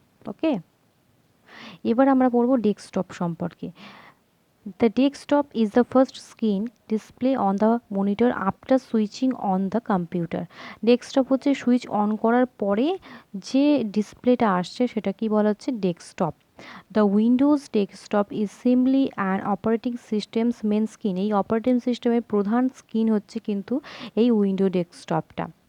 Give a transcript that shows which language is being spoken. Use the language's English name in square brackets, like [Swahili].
[Bangla] ওকে, এবার আমরা পড়বো ডেস্কটপ সম্পর্কে। [English] The desktop is the first screen display on the monitor after switching on the computer. [Bangla] Desktop হচ্ছে switch on করার পরে যে ডিসপ্লেটা আসছে সেটা কি বলা হচ্ছে, desktop. [English] the Windows desktop is simply an operating systems main screen, [Bangla] এই অপারেটিং সিস্টেমের প্রধান স্ক্রিন হচ্ছে কিন্তু এই উইন্ডো ডেস্কটপটা।